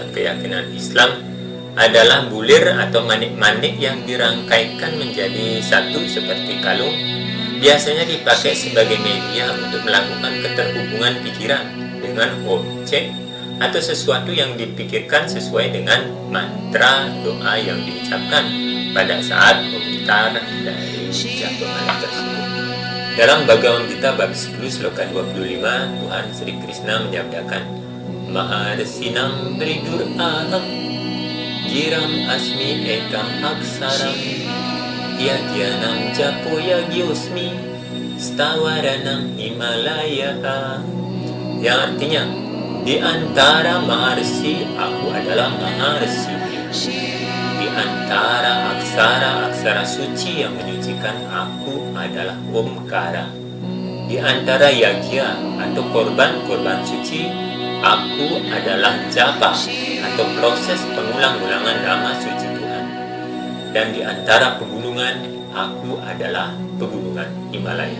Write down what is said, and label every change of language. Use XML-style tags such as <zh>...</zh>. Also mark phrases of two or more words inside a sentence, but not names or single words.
<id>keyakinan Islam adalah bulir atau manik-manik yang dirangkaikan menjadi satu seperti kalung, biasanya dipakai sebagai media untuk melakukan keterhubungan pikiran dengan objek atau sesuatu yang dipikirkan sesuai dengan mantra doa yang diucapkan pada saat memutar dari japa mala tersebut. Dalam Bhagavad Gita bab 10 sloka 25, Tuhan Sri Krishna menyabdakan,</id> <sa>Maharsinam Bridur Aham Giram Asmi Ekam Aksaram Yagyanam Japo Yagyosmi Stawaranam Himalaya.</sa> <id>Yang artinya, di antara maharsi aku adalah maharsi, di antara aksara-aksara suci yang menyucikan aku adalah Omkara, di antara yagya atau korban-korban suci aku adalah japa atau proses pengulang-ulangan nama suci Tuhan, dan di antara pegunungan aku adalah pegunungan Himalaya.</id>